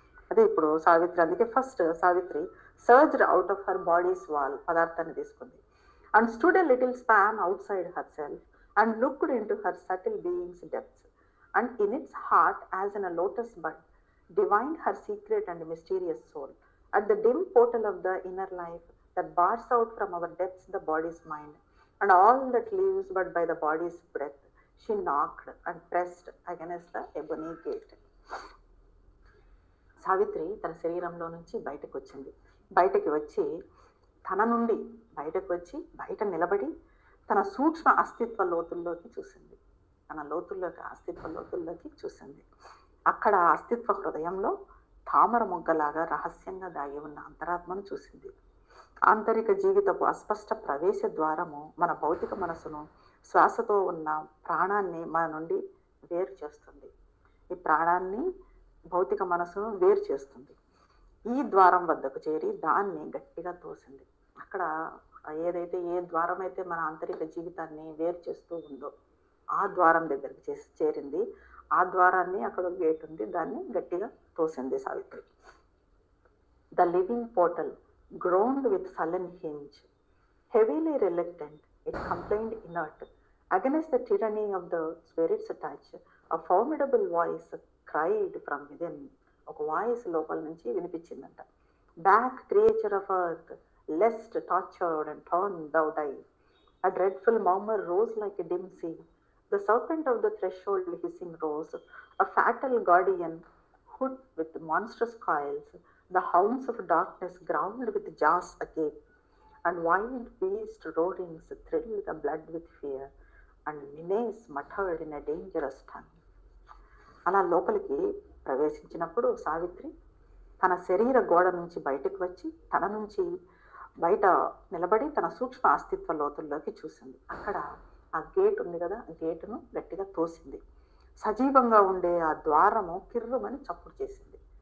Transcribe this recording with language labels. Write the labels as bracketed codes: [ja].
[te] అదే ఇప్పుడు సావిత్రి, అందుకే first Savitri [en] surged out of her body's wall, [te] పదార్థాన్ని తీసుకుంది. [en] And stood a little span outside herself and looked into her subtle being's depths and in its heart as in a lotus bud divined her secret and mysterious soul. At the dim portal of the inner life that bars out from our depths the body's mind, and all that lives but by the body's breath, she knocked and pressed against the ebony gate. [te] Savitri తన శరీరంలో నుంచి బయటకు వచ్చింది. బయటకు వచ్చి తన నుండి బయటకు వచ్చి బయట నిలబడి తన సూక్ష్మ అస్తిత్వ లోతుల్లోకి చూసింది. తన లోతుల్లోకి, అస్తిత్వ లోతుల్లోకి చూసింది. అక్కడ అస్తిత్వ హృదయంలో తామర మొగ్గలాగా రహస్యంగా దాగి ఉన్న అంతరాత్మను చూసింది. ఆంతరిక జీవితపు అస్పష్ట ప్రవేశ ద్వారము మన భౌతిక మనసును, శ్వాసతో ఉన్న ప్రాణాన్ని మన నుండి వేరు చేస్తుంది. ఈ ప్రాణాన్ని, భౌతిక మనసును వేరు చేస్తుంది. ఈ ద్వారం వద్దకు చేరి దాన్ని గట్టిగా తోసింది. అక్కడ ఏదైతే, ఏ ద్వారం అయితే మన ఆంతరిక జీవితాన్ని వేరు చేస్తూ ఉందో ఆ ద్వారం దగ్గరికి చేరింది. ఆ ద్వారాన్ని, అక్కడ గేట్ ఉంది, దాన్ని గట్టిగా తోసింది Savitri. [en] The living portal groaned with sullen hinge. Heavily reluctant, it complained inert. Against the tyranny of the spirit's touch, a formidable voice cried from within. [te] ఒక వాయిస్ లోపల నుంచి వినిపించిందంట. [en] Back, creature of earth, lest tortured and torn thou die. A dreadful murmur rose like a dim sea. The serpent of the threshold hissing rose, a fatal guardian hood with monstrous coils. The hounds of darkness growled with jaws agape, and wild beast roarings thrilled the blood with fear, and menace muttered in a dangerous tongue. [te] అలా లోపలికి ప్రవేశించినప్పుడు సావిత్రి తన శరీర గోడ నుంచి బయటకు వచ్చి తన నుంచి బయట నిలబడి తన సూక్ష్మ అస్తిత్వ లోతుల్లోకి చూసింది. అక్కడ ఆ గేట్ ఉంది కదా, ఆ గేటును గట్టిగా తోసింది. సజీవంగా ఉండే ఆ ద్వారము కిర్రుమని చప్పుడు చేసింది.